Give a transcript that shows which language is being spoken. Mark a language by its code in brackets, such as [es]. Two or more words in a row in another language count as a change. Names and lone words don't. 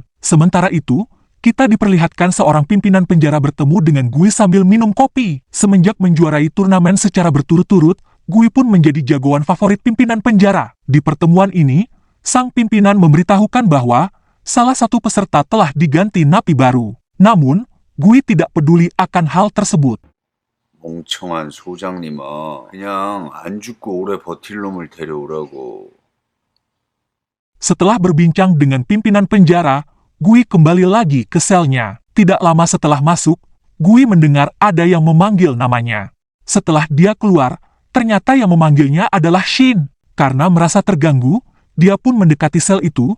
[id] Sementara itu, kita diperlihatkan seorang pimpinan penjara bertemu dengan Gui sambil minum kopi. Semenjak menjuarai turnamen secara berturut-turut, Gui pun menjadi jagoan favorit pimpinan penjara. Di pertemuan ini, sang pimpinan memberitahukan bahwa salah satu peserta telah diganti napi baru. Namun, Gui tidak peduli akan hal tersebut. [ko] 멍청한 소장님아, 그냥 안 죽고 오래 버틸 놈을 데려오라고. [id] Setelah berbincang dengan pimpinan penjara, Gui kembali lagi ke selnya. Tidak lama setelah masuk, Gui mendengar ada yang memanggil namanya. Setelah dia keluar, ternyata yang memanggilnya adalah Shin. Karena merasa terganggu, dia pun mendekati sel itu.